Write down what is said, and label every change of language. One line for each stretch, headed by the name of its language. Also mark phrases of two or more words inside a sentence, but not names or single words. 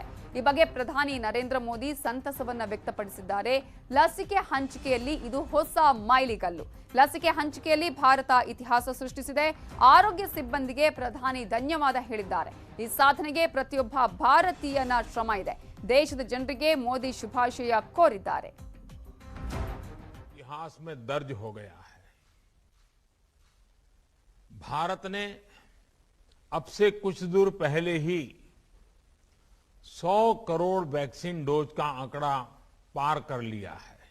Kannada: ಈ ಬಗ್ಗೆ ಪ್ರಧಾನಿ ನರೇಂದ್ರ ಮೋದಿ ಸಂತಸವನ್ನ ವ್ಯಕ್ತಪಡಿಸಿದ್ದಾರೆ. ಲಸಿಕೆ ಹಂಚಿಕೆಯಲ್ಲಿ ಇದು ಹೊಸ ಮೈಲಿಗಲ್ಲು. ಲಸಿಕೆ ಹಂಚಿಕೆಯಲ್ಲಿ ಭಾರತ ಇತಿಹಾಸ ಸೃಷ್ಟಿಸಿದೆ. ಆರೋಗ್ಯ ಸಿಬ್ಬಂದಿಗೆ ಪ್ರಧಾನಿ ಧನ್ಯವಾದ ಹೇಳಿದ್ದಾರೆ. ಈ ಸಾಧನೆಗೆ ಪ್ರತಿಯೊಬ್ಬ ಭಾರತೀಯನ ಶ್ರಮ ಇದೆ. ದೇಶದ ಜನರಿಗೆ ಮೋದಿ ಶುಭಾಶಯ ಕೋರಿದ್ದಾರೆ.
Hindi: इतिहास में दर्ज हो गया है। भारत ने अब से कुछ दूर पहले ही 100 करोड़
English: vaccine dose
Hindi: का आंकड़ा पार कर लिया है।